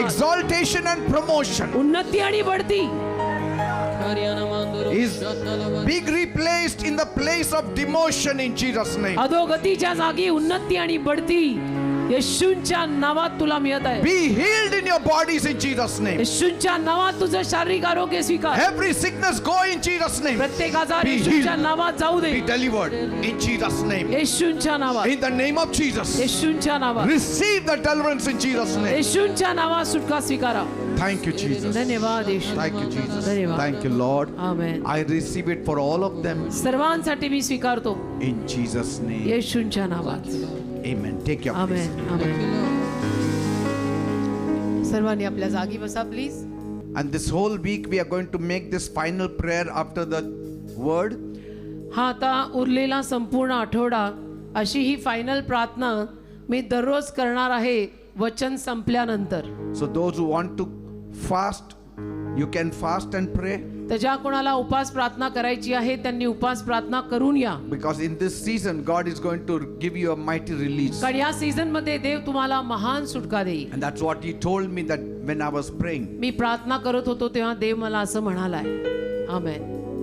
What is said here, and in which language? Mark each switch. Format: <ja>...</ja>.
<en>Exaltation and promotion</en> <mr>उन्नती आणि बढती</mr> <en>is being replaced in the place of demotion in Jesus' name.</en> <mr>अधोगतीच्या जागी उन्नती आणि बढती येशूंच्या नावात तुला मिळत आहे.</mr> <en>Be healed in your bodies in Jesus' name.</en> <mr>येशूंच्या नावात तुझं शारीरिक आरोग्य स्वीकार.</mr> <en>Every sickness go in Jesus' name.</en> <mr>प्रत्येक आजार</mr> <en>Be</en> <mr>येशूंच्या</mr> <en>healed.</en> <mr>नावात जाऊ दे.</mr> <en>Be delivered in Jesus' name.</en> <mr>येशूंच्या नावात,</mr> <en>In the name of Jesus.</en> <mr>येशूंच्या नावात,</mr> <en>Receive the deliverance in Jesus' name.</en> <mr>येशूंच्या नावात सुटका स्वीकारा.</mr> <en>Thank you, Jesus.</en> <mr>धन्यवाद येशू.</mr> <en>Thank you, Jesus.</en> <mr>धन्यवाद.</mr> <en>Thank you, Lord.</en> <mr>Amen.</mr> <en>I receive it for all of them</en> <mr>सर्वांसाठी मी स्वीकारतो</mr> <en>in Jesus' name.</en> <mr>येशूंच्या नावात.</mr> <en>Amen. Take your place.</en> <mr>आमेन. आमेन. सर्वांनी आपल्या जागी बसा please.</mr> <en>And this whole week we are going to make this final prayer after the word.</en> <mr>हा आता उरलेला संपूर्ण आठवडा अशी ही फायनल प्रार्थना मी दररोज करणार आहे वचन संपल्यानंतर.</mr> <en>So those who want to fast, you can fast and pray,</en> <mr>तर ज्या कोणाला उपास प्रार्थना करायची आहे त्यांनी उपास प्रार्थना करून या.</mr> <en>because in this season God is going to give you a mighty release.</en> <mr>कारण या सीझन मध्ये देव तुम्हाला महान सुटका देईल.</mr> <en>And that's what he told me that when I was praying.</en> <mr>मी प्रार्थना करत होतो तेव्हा देव मला असं म्हणालाय. आमेन.</mr>